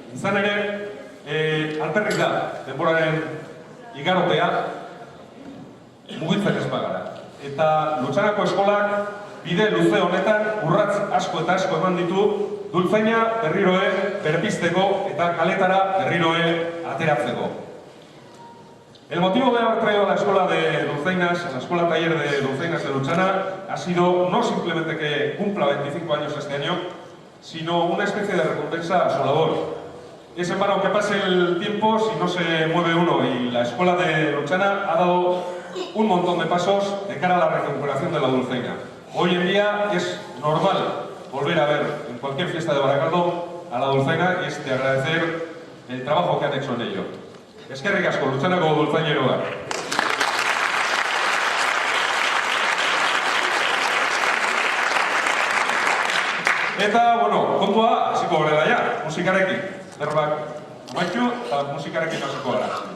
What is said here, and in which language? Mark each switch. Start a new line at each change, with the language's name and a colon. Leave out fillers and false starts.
Basque: Izan ere, alperrik da denboraren igarotea, mugitzen ez bagara. Eta Lutsanako eskolak bide luze honetan urratz asko eta asko eman ditu dultzaina berriroe berpizteko eta kaletara berriroe ateratzeko.
Spanish: El motivo de haber traído a la escuela de dulzainas, a la escuela taller de dulzainas de Lutsana, ha sido no simplemente que cumpla 25 años este año, sino una especie de recompensa a su labor. Es en vano que pase el tiempo si no se mueve uno, y la escuela de Lutsana ha dado un montón de pasos de cara a la recuperación de la dulzaina. Hoy en día es normal volver a ver en cualquier fiesta de Barakaldo a la dulzaina, y es de agradecer el trabajo que han hecho en ello.
Basque: Eskerrik asko, Lutsanako dultzaineroa. Eta, bueno, kontua hasiko gara ja, musikarekin. Zerbak amaitu eta musikarekin hasiko gara.